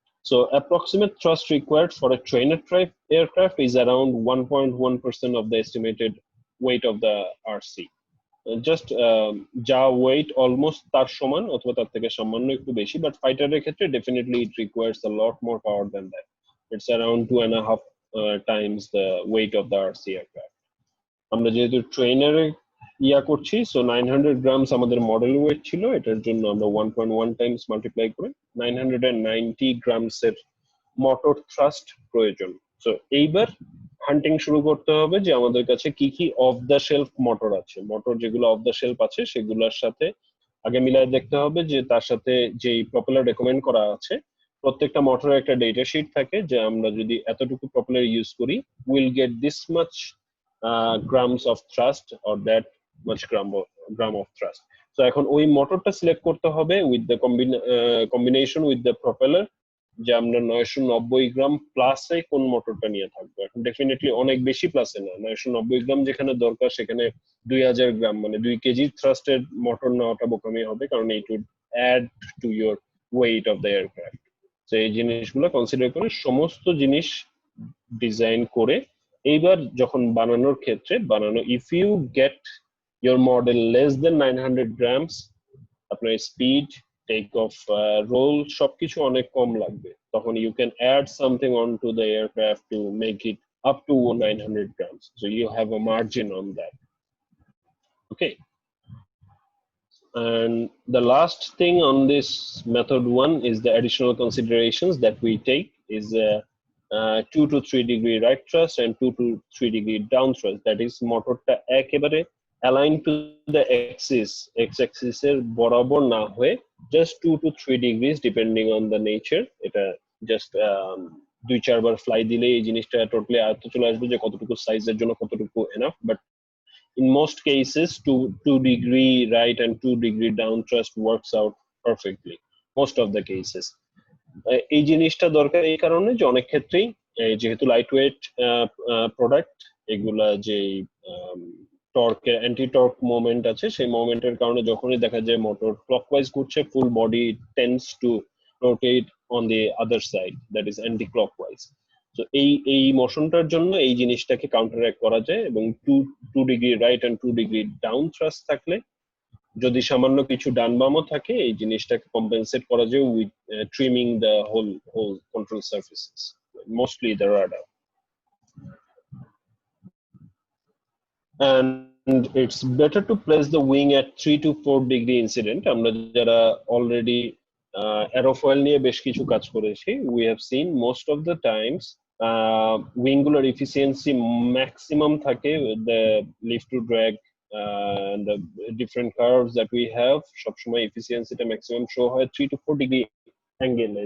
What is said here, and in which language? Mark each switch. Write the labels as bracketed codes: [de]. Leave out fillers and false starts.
[en] So approximate thrust required for a trainer type aircraft is around 1.1% of the estimated weight of the RC. [bn] Just যা weight almost তার সমান অথবা তার থেকে সামান্য একটু বেশি, [en] but [bn] ফাইটারের ক্ষেত্রে definitely [en] it requires a lot more power than that. It's around 2.5 times the weight of the RC aircraft. [bn] আমরা যেহেতু ট্রেনারে করছি, সো 900 গ্রামস আমাদের মডেল ওয়েট ছিল, এটার জন্য আমরা 1.1 টাইমস মাল্টিপ্লাই করে 990 গ্রামসের মোটর থ্রাস্ট প্রয়োজন। সো এইবার হান্টিং শুরু করতে হবে যে আমাদের কাছে কি কি অফ দ্য শেলফ মোটর আছে। মোটর যেগুলো অফ দ্য শেলফ আছে সেগুলোর সাথে আগে মিলাই দেখতে হবে যে তার সাথে যেই প্রপেলার রেকমেন্ড করা আছে প্রত্যেকটা মোটরের একটা ডেটা শিট থাকে যে আমরা যদি এতটুকু প্রপেলার ইউজ করি [en] Will get this much grams of thrust or that much gram of thrust. [bn] So এখন ওই মোটরটা সিলেক্ট করতে হবে [en] with the combination with the propeller, [bn] যে আমরা 990 গ্রাম প্লাসে কোন মোটরটা নিয়ে থাকবো। এখন ডেফিনেটলি অনেক বেশি প্লাসে না, 990 গ্রাম যেখানে দরকার সেখানে 2000 গ্রাম মানে 2 কেজি থ্রাস্টের মোটর নেওয়াটা বোকামি হবে, কারণ [en] it would add to your weight of the aircraft. So [bn] এই জিনিসগুলো কনসিডার করে সমস্ত জিনিস ডিজাইন করে এইবার যখন বানানোর ক্ষেত্রে [en] if you get your model less than 900 grams, [bn] আপনার স্পিড, টেক অফ, রোল সবকিছু অনেক কম লাগবে, তখন [en] you can add something onto the aircraft to make it up to 900 grams, so you have a margin on that. Okay, and the last thing on this method 1 is the additional considerations that we take is 2 to 3 degree right thrust and 2 to 3 degree down thrust. That is [bn] মোটরটা একেবারে [en] aligned to the axis, x-axis [bn] এর বরাবর না হয়ে [en] just 2 to 3 degrees depending on the nature. [bn] এটা just 2-4 বার fly দিলে এই জিনিসটা টোটালি আয়ত্তে চলে আসবে যে কতটুকু সাইজের জন্য কতটুকু enough. [en] But in most cases 2 degree right and 2 degree down thrust works out perfectly most of the cases. [bn] এই জিনিসটা দরকার এই কারণে যে অনেক ক্ষেত্রেই যেহেতু লাইট ওয়েট প্রোডাক্ট এগুলা যে টর্ক অ্যান্টি টর্ক মোমেন্ট আছে সেই মোমেন্টের কারণে যখনই দেখা যায় মোটর ক্লকওয়াইজ ঘুরছে [en] Full body tends to rotate on the other side, that is anti clockwise. [bn] তো এই মোশনটার জন্য এই জিনিসটাকে কাউন্টারঅ্যাক্ট করা যায় এবং 2 degree right and 2 degree down thrust থাকলে যদি সামান্য কিছু ডান বামও থাকে এই জিনিসটাকে কম্পেনসেট করা যায় [en] With trimming the whole control surfaces, mostly the rudder. And it's better to place the wing at 3 to 4 degree incident. [bn] আমরা যারা অলরেডি aerofoil নিয়ে বেশ কিছু কাজ করেছি, [en] we have seen most of the times wing গুলোর efficiency maximum থাকে with the lift to drag and the different curves that we have [bn] সবসময় [en] efficiency টা maximum show হয় 3 to 4 degree angle.